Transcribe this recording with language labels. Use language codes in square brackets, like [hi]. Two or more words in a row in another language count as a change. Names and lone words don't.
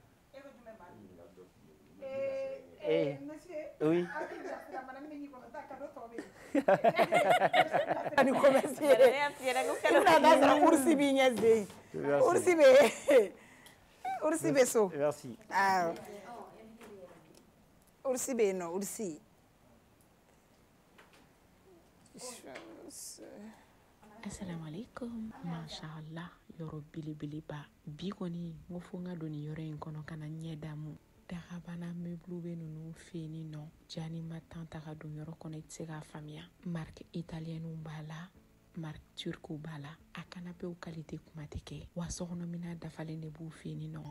[fr] Monsieur, oui. Merci. Ursi no, Ursi. [ar] السلام عليكم. [bm] Mashallah, yoro bilibili ba. Bi kɔni n ko fo n ka don nin yɔrɔ in kɔnɔ ka na ɲɛ damu. Dagabana meblu bɛ ninnu fɛ yen nɔ. Jani ma tan ta ka don yɔrɔ kɔnɔ i tɛ se k'a faamuya. [fr] Marque italienne [bm] b'a la, [fr] marque turque [bm] b'a la. A canapéw qualité kuma tɛ kɛ. Wa sokɔnɔmina dafalen de b'u fɛ yen nɔ.